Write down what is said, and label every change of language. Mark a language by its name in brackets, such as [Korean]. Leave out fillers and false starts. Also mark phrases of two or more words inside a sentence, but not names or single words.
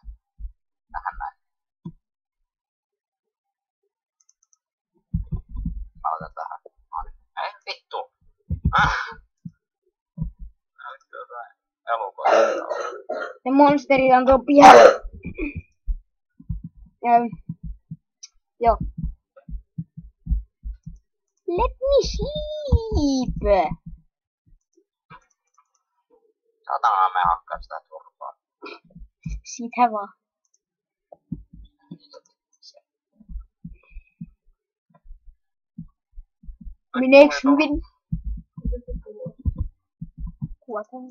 [Finnish] Tähän näin. Mä laitan tähän. Noniin. Ei vittu. Näytti jotain elukoita. Ne monsterit on tuo pihalla. Joo. [English] Let me sleep. [Finnish] Saatana me hakkaa sitä turpaa. Sitä vaan. Meneeks hyvin? Kuotaan.